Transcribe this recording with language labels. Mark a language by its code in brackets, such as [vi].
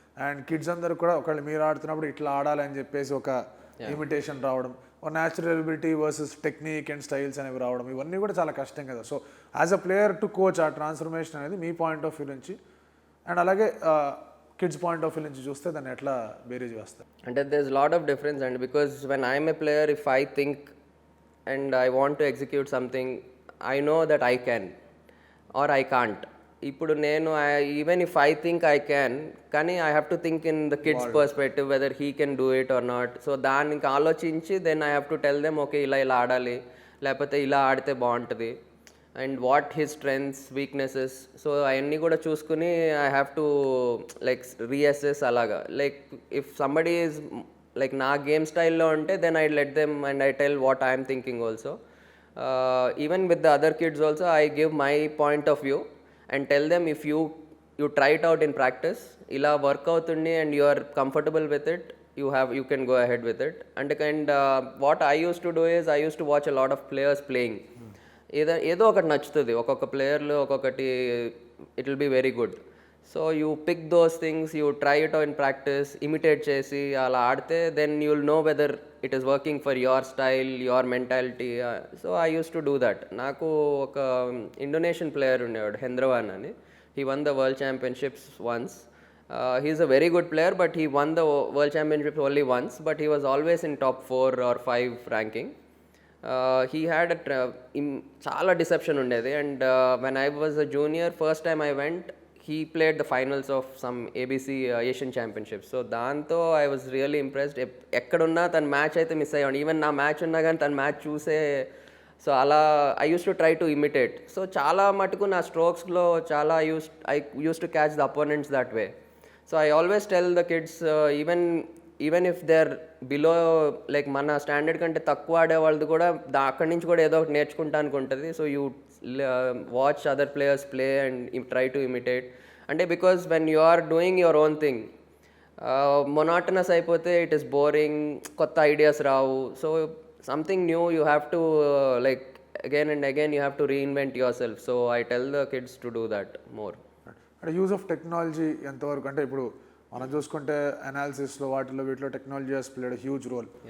[te] And kids అందరూ కూడా ఒకళ్ళు మీరు ఆడుతున్నప్పుడు ఇట్లా ఆడాలని చెప్పేసి ఒక ఇమిటేషన్ రావడం, ఒక natural ability versus technique and styles అనేవి రావడం, ఇవన్నీ కూడా చాలా కష్టం కదా. So [en] as a player to coach [te] ఆ ట్రాన్స్ఫర్మేషన్ అనేది మీ పాయింట్ ఆఫ్ వ్యూ నుంచి అండ్ అలాగే కిడ్స్ పాయింట్ ఆఫ్ వ్యూ నుంచి చూస్తే దాన్ని ఎట్లా బేరీజ్ వేస్తారు? [en] అంటే there's lot of difference, and because when I'm a player, if I think and I want to execute something, I know that I can or I can't. [te] ఇప్పుడు నేను [en] Even if I think I can, కానీ I have to think in the kids perspective whether he can do it or not. [te] So దానికి ఆలోచించి [en] then I have to tell them [te] okay ఇలా ఇలా ఆడాలి, లేకపోతే ఇలా ఆడితే బాగుంటుంది, [en] And what his strengths weaknesses. [te] So అవన్నీ కూడా చూసుకుని [en] I have to like reassess [te] అలాగా. [en] like if somebody is like [te] నా గేమ్ స్టైల్లో ఉంటే [en] Then I let them and I tell what I'm thinking also. Even with the other kids also I give my point of view and tell them if you try it out in practice, ila work outundi and you are comfortable with it, you can go ahead with it. And what I used to do is I used to watch a lot of players playing. [te] ఏదో ఒకటి నచ్చుతుంది ఒక్కొక్క ప్లేయర్లో ఒక్కొక్కటి, [en] It will be very good. So you pick those things, you try it in practice, [te] imitate చేసి అలా ఆడితే [en] Then you will know whether it is working for your style, your mentality. So I use to do that. [te] నాకు ఒక Indonesian player ఉండేవాడు, హెంద్రవాన్ అని. [en] He won the world championships once. He is a very good player, but he won the world championships only once, but he was always in top 4 or 5 ranking. He had [te] చాలా deception ఉండేది. [en] And when I was a junior, first time I went, he played the finals of some ABC Asian Championships. So దాంతో I was really impressed. [te] ఎక్కడున్నా తన match అయితే miss అయ్యాడు. Even నా match ఉన్నా కానీ తన మ్యాచ్ చూసే, సో అలా [en] I use to try to imitate. So [te] చాలా మటుకు నా స్ట్రోక్స్లో చాలా [en] I use to catch the opponents that way. So I always tell the kids, even if they are below, like [te] మన స్టాండర్డ్ కంటే తక్కువ ఆడే వాళ్ళది కూడా అక్కడి నుంచి కూడా ఏదో ఒకటి నేర్చుకుంటానికి ఉంటుంది. [en] So you watch other players play and try to imitate. అంటే because when you are doing your own thing, [te] monotonous అయిపోతే [en] it is boring, [te] కొత్త ideas Rao. [en] So something new you have to like again and again you have to reinvent yourself. So I tell the kids to do that more. [te] అంటే use of technology ఎంతవరకు, అంటే ఇప్పుడు మనం చూసుకుంటే అనాలిసిస్లో వాటిలో వీటిలో technology [en] Has played huge role.